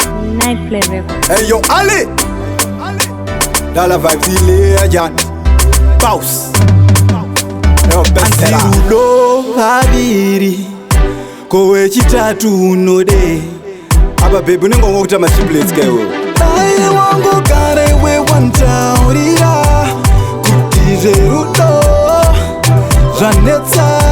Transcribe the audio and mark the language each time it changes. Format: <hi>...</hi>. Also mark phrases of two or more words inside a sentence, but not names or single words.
<en>Night Play Records. Hey, yo, Ali. Dala vibe, feel it, Jan. Bounce. Yo, best seller.</en> <sn>Anti rudo haviri, ko wechitatu unode. Apa, babe, unenge wangokutama triplets, ke iwewe? Dai wangu gare we wantaurira kuti zverudo zvanetsa.</sn>